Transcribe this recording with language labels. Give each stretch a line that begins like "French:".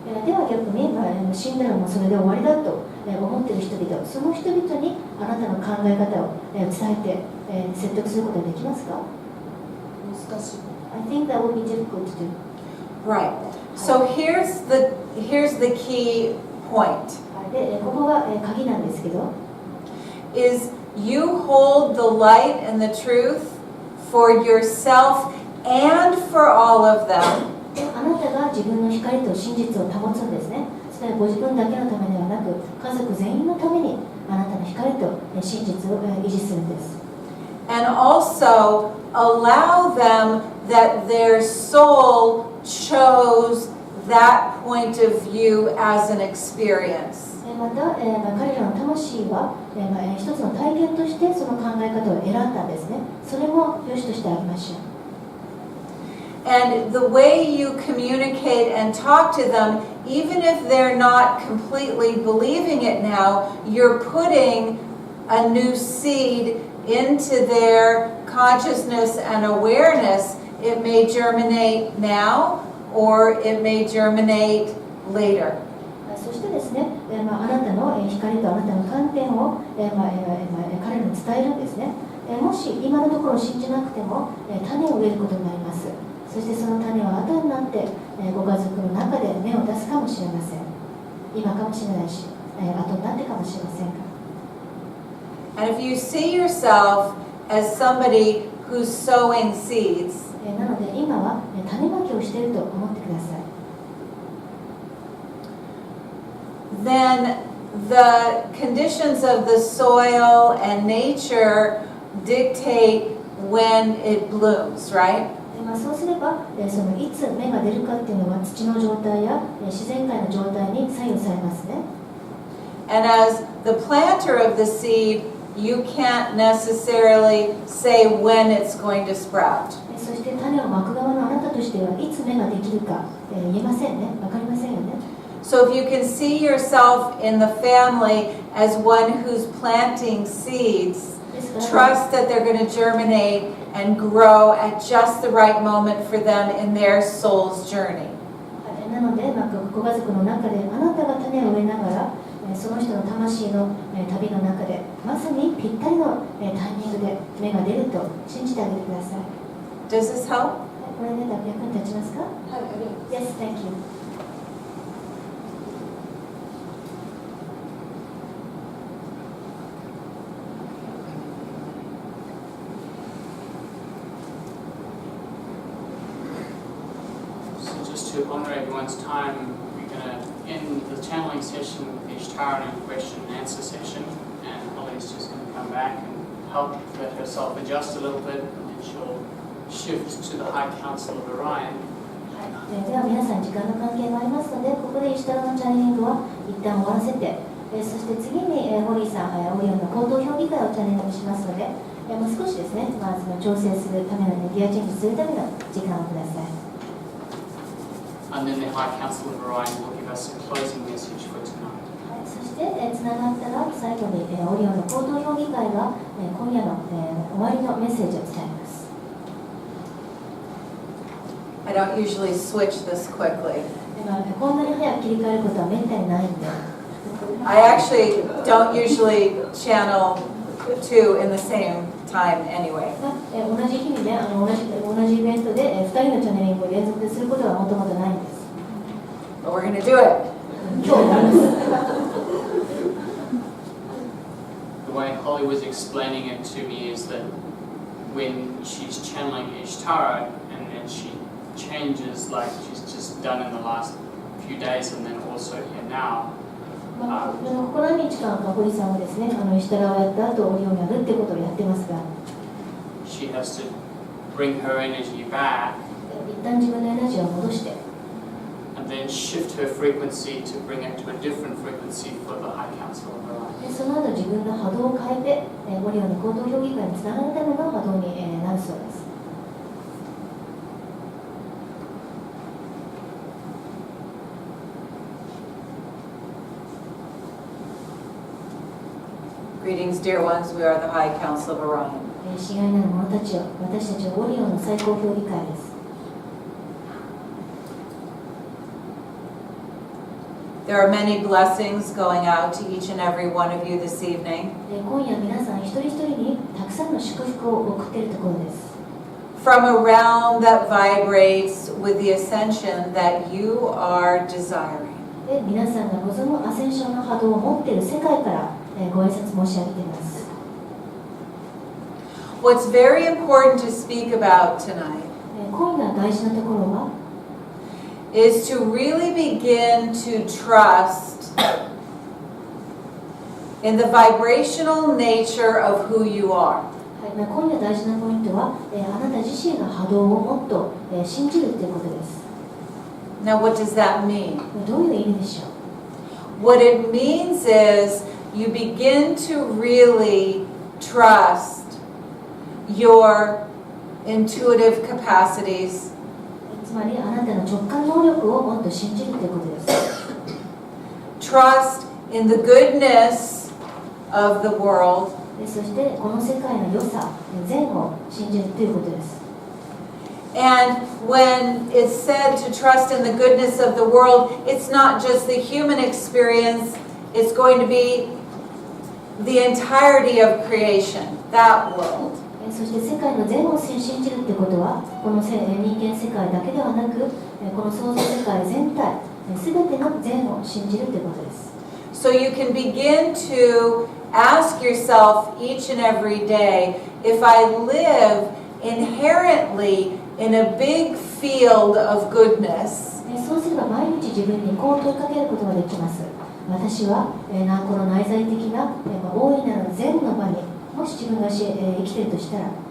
Japanese: では逆に、死んだらもうそれで終わりだと思っている人々、その人々にあなたの考え方を伝えて説得することができますか？難しい。
English: I think that would be difficult to do. Right. So here's the key point.
Japanese: で、ここが鍵なんですけど、
English: Is you hold the light and the truth for yourself and for all of them.
Japanese: あなたが自分の光と真実を保つんですね。それはご自分だけのためではなく、家族全員のためにあなたの光と真実を維持するんです。
English: And also allow them that their soul chose that point of view as an experience.
Japanese: また、彼らの魂は、一つの体験としてその考え方を選んだんですね。それも良しとしてあげましょう。
English: And the way you communicate and talk to them, even if they're not completely believing it now, you're putting a new seed into their consciousness and awareness. It may germinate now or it may germinate later.
Japanese: そしてですね、あなたの光とあなたの観点を彼らに伝えるんですね。もし今のところ信じなくても種を植えることになります。そしてその種は後になってご家族の中で芽を出すかもしれません。今かもしれないし、後になってかもしれませんが。
English: And if you see yourself as somebody who's sowing seeds,
Japanese: なので今は種まきをしていると思ってください。
English: then the conditions of the soil and nature dictate when it blooms, right?
Japanese: そうすれば、そのいつ芽が出るかっていうのは土の状態や自然界の状態に左右されますね。
English: And as the planter of the seed, you can't necessarily say when it's going to sprout.
Japanese: そして種をまく側のあなたとしてはいつ芽ができるか言えませんね。わかりませんよね。
English: So if you can see yourself in the family as one who's planting seeds, trust that they're going to germinate and grow at just the right moment for them in their soul's journey.
Japanese: なので、ご家族の中であなたが種を植えながら、その人の魂の旅の中でまさにぴったりのタイミングで芽が出ると信じてあげてください。
English: Does this help?
Japanese: これね、役に立ちますか？はい、ありがとうございます。
English: Yes, thank you. just to honor everyone's time, we're going to end the channeling session with the Ishtara and question and answer session, and Holly's just going to come back and help let herself adjust a little bit, and then she'll shift to the High Council of Orion.
Japanese: では皆さん時間の関係もありますので、ここで石田のチャネリングは一旦終わらせて、そして次にホリーさん、オリオンの口頭評議会をチャネリングしますので、もう少しですね、その調整するためのギアチェンジするための時間をください。
English: And then the High Council of Orion will give us a closing message for tonight.
Japanese: そしてつながったら最後にオリオンの口頭評議会が今夜の終わりのメッセージを伝えます。
English: I don't usually switch this quickly.
Japanese: こんなに早く切り替えることはめったにないんで。
English: I actually don't usually channel two in the same time anyway.
Japanese: 同じ日にね、同じイベントで2人のチャネリングを連続ですることはもともとないんです。
English: But we're going to do it.
Japanese: 今日なんです。
English: The way Holly was explaining it to me is that when she's channeling Ishtara and then she changes like she's just done in the last few days and then also here now.
Japanese: ここ何日間か堀さんはですね、石田をやった後オリオンをやるってことをやってますが、
English: She has to bring her energy back
Japanese: 一旦自分のエナジーを戻して、
English: and then shift her frequency to bring it to a different frequency for the High Council of Orion.
Japanese: その後自分の波動を変えて、オリオンの口頭評議会につながるための波動になるそうです。
English: Greetings, dear ones. We are the High Council of Orion.
Japanese: 親愛なる者たちよ、私たちはオリオンの最高評議会です。
English: There are many blessings going out to each and every one of you this evening.
Japanese: 今夜皆さん一人一人にたくさんの祝福を送っているところです。
English: From a realm that vibrates with the ascension that you are desiring.
Japanese: で、皆さんが望むアセンションの波動を持っている世界からご挨拶申し上げています。
English: What's very important to speak about tonight
Japanese: 今夜大事なところは
English: is to really begin to trust in the vibrational nature of who you are.
Japanese: 今夜大事なポイントは、あなた自身の波動をもっと信じるということです。
English: Now, what does that mean?
Japanese: どういう意味でしょう？
English: What it means is you begin to really trust your intuitive capacities.
Japanese: つまりあなたの直感能力をもっと信じるということです。
English: Trust in the goodness of the world.
Japanese: そしてこの世界の良さ、善を信じるということです。
English: And when it's said to trust in the goodness of the world, it's not just the human experience, it's going to be the entirety of creation, that world.
Japanese: そして世界の善を信じるということは、この人間世界だけではなく、この創造世界全体、すべての善を信じるということです。
English: So you can begin to ask yourself each and every day, if I live inherently in a big field of goodness,
Japanese: そうすれば毎日自分にこう問いかけることができます。私は、この内在的な、大いなる善の場にもし自分が生きているとしたら